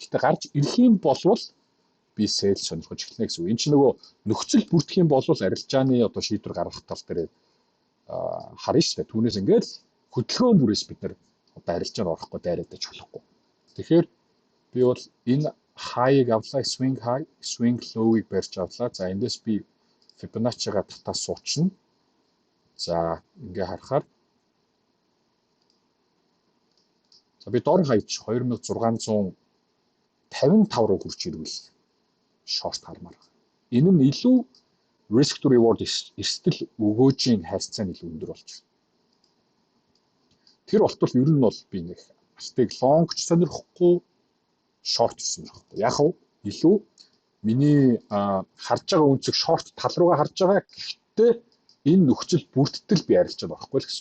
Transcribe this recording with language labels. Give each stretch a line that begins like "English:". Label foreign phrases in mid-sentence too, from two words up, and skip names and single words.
Mongolian: Гэхдээ гарч ирэх юм болвол би sell сонирхож эхэлнэ гэсэн үг. Энд чинь нөгөө нөхцөл бүрдэх юм бол арилжааны одоо шийдвэр гаргах тал дээр харна шүү дээ. Түүнээс ингээд хөдөлгөөн бүрээс бид нар одоо арилжаанд орохгүй дайраад болохгүй. Тэгэхээр би бол энэ high-ыг авлаа,
English: swing high, swing low-
Mongolian: ыг барьж авлаа. За эндээс би Fibonacci-га татаа суучна. За ингээ харахаар За би дор хаяж 2655 руу хүрч ирвэл шорт хармаар. Энэ нь илүү
English: risk to reward
Mongolian: эрсдэл өгөөжийн хайрцаа нь илүү өндөр болж байна. Тэр болтол ер нь бол би нэг алтыг лонгч сонирхгүй, шорт сонирхгүй. Яг нь илүү миний харж байгаа үнцэг шорт тал руугаа харж байгаа. Гэхдээ энэ нөхцөл бүрдтэл би арилж байгаа байхгүй л гэсэн.